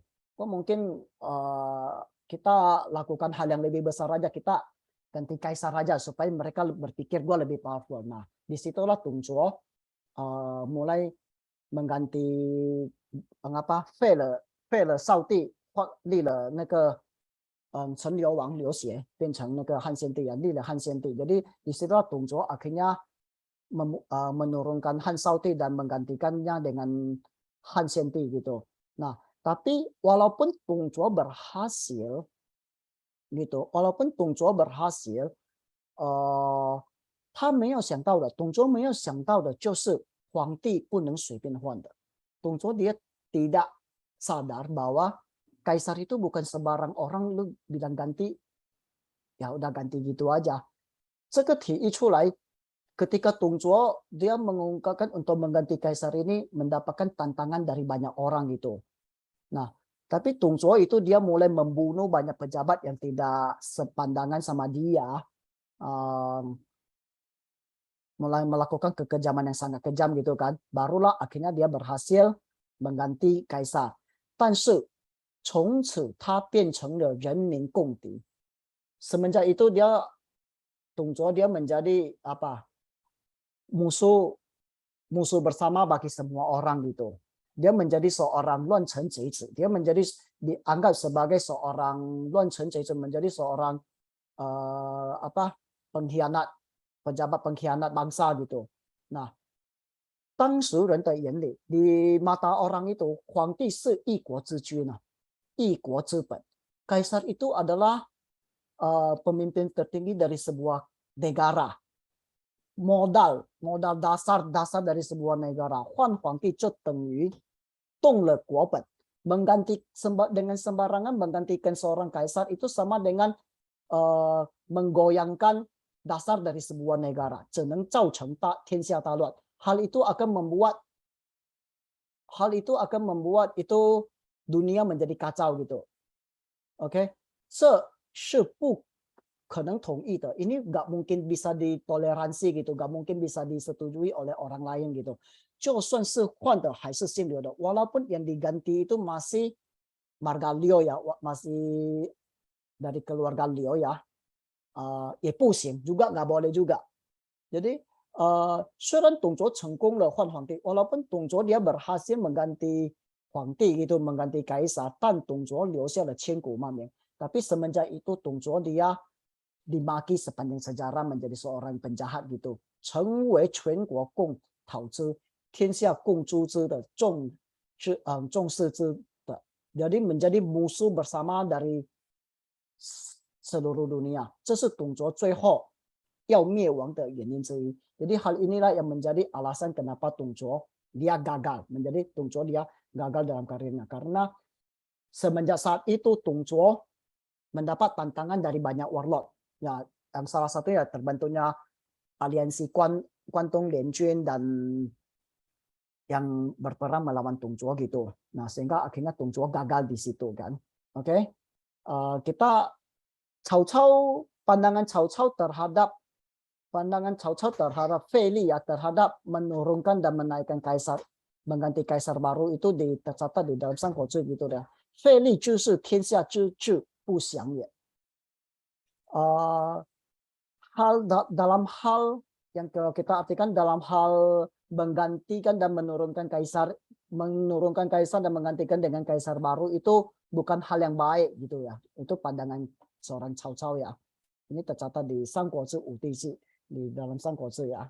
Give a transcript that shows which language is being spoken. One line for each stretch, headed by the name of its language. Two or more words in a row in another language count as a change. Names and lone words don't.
Indonesian: Gue mungkin kita lakukan hal yang lebih besar aja, kita ganti kaisar aja supaya mereka berpikir gue lebih powerful. Nah, disitulah Tung Chua mulai mengganti
Chinese: 废了少帝立了那个陈留王刘协变成那个汉献帝啊，立了汉献帝。
Indonesian: Jadi disitulah Tung Chua akhirnya menurunkan Han Shaoti dan menggantikannya dengan Han Xianti gitu. Nah, tapi walaupun Tung Chua berhasil gitu, walaupun Tung Chua berhasil，
Chinese: 他没有想到的，董卓没有想到的就是皇帝不能随便换的。
Indonesian: 董卓 dia tidak sadar bahwa kaisar itu bukan sembarang orang lu bilang ganti, ya udah ganti gitu aja.
Chinese: 这个提议出来。
Indonesian: Ketika Tung Chua dia mengungkapkan untuk mengganti kaisar ini mendapatkan tantangan dari banyak orang gitu. Nah, tapi Tung Chua itu dia mulai membunuh banyak pejabat yang tidak sepandangan sama dia, mulai melakukan kekejaman yang sangat kejam gitu kan. Barulah akhirnya dia berhasil mengganti kaisar.
Chinese: 但是从此他变成了人民公敌。
Indonesian: Semenjak itu dia Tung Chua dia menjadi apa? Musuh musuh bersama bagi semua orang gitu. Dia menjadi seorang
Chinese: 乱臣贼子.
Indonesian: Dia menjadi dianggap sebagai seorang
Chinese: 乱臣贼子,
Indonesian: menjadi seorang pengkhianat, pejabat pengkhianat bangsa gitu. Nah,
Chinese: 当时人的眼里
Indonesian: di mata orang itu
Chinese: 皇帝是一国之君啊，一国之本。
Indonesian: Kaisar itu adalah pemimpin tertinggi dari sebuah negara. Modal dasar dari sebuah negara.
Chinese: 换皇帝就等于动了国本。
Indonesian: Mengganti dengan sembarangan menggantikan seorang kaisar itu sama dengan menggoyangkan dasar dari sebuah negara.
Chinese: 只能造成天下大乱。
Indonesian: Hal itu akan membuat itu dunia menjadi kacau gitu. Oke,
Chinese: 这是不可能统一的.
Indonesian: Ini nggak mungkin bisa ditoleransi gitu, nggak mungkin bisa disetujui oleh orang lain gitu.
Chinese: 就算是换的还是姓刘的,
Indonesian: walaupun yang diganti itu masih marga Liu ya, masih dari keluarga Liu ya,
Chinese: 也不行
Indonesian: juga, nggak boleh juga. Jadi
Chinese: 虽然董卓成功了换皇帝,
Indonesian: walaupun 董卓 dia berhasil mengganti 皇帝 gitu, mengganti kaisar,
Chinese: 但董卓留下了千古骂名.
Indonesian: Tapi semenjak itu 董卓 dia dimaki sepanjang sejarah menjadi seorang penjahat gitu.
Chinese: 成为全国共讨之，天下共诛之的众视之的.
Indonesian: Jadi menjadi musuh bersama dari seluruh dunia.
Chinese: 这是董卓最后要灭亡的原因之一.
Indonesian: Jadi hal inilah yang menjadi alasan kenapa Tung Zuo dia gagal. Menjadi Tung Zuo dia gagal dalam karirnya. Karena semenjak saat itu Tung Zuo mendapat tantangan dari banyak warlord. Ya, yang salah satunya terbentuknya aliansi Guantong Lianjun dan yang berperang melawan Tung Zuo gitu. Nah, sehingga akhirnya Tung Zuo gagal di situ kan. Oke. Kita pandangan Cao Cao terhadap Fei Li ya, terhadap menurunkan dan menaikkan kaisar, mengganti kaisar baru itu tercatat di dalam Sangguozi gitu ya.
Chinese: Fei Li 就是天下之治不祥也.
Indonesian: Dalam hal yang kalau kita artikan dalam hal menggantikan dan menurunkan kaisar dan menggantikan dengan kaisar baru itu bukan hal yang baik gitu ya. Itu pandangan seorang Cao Cao ya. Ini tercatat di Sangguozi Wudi Ji, di dalam Sangguozi ya.